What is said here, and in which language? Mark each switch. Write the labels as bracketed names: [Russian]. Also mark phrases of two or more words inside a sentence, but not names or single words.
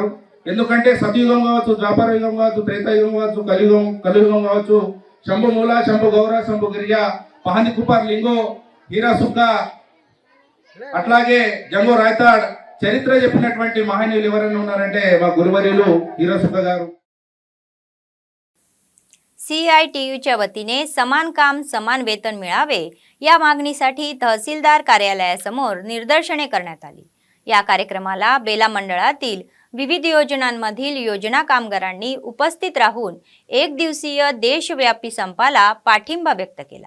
[Telugu] ఎందుకంటే సతయుగం కావచ్చు, ద్వాపర యుగం కావచ్చు, త్రేతాయుగం కావచ్చు, కలియుగం కావచ్చు, శంభు మూల, శంభు గౌర, శంభు గిరిజ, పహంది కుపార్ లింగో, హీరాసుక్క, అట్లాగే జంగో రాయతాడ్ చరిత్ర చెప్పినటువంటి మహనీయులు ఎవరైనా ఉన్నారంటే మా గురువర్యులు హీరాసుక్క గారు. [Marathi] CITUच्या वतीने समान काम समान वेतन मिळावे या मागणीसाठी तहसीलदार कार्यालयासमोर निदर्शने करण्यात आली. या कार्यक्रमाला बेला मंडळातील विविध योजनांमधील योजना कामगारांनी उपस्थित राहून एक दिवसीय देशव्यापी संपाला पाठिंबा व्यक्त केला.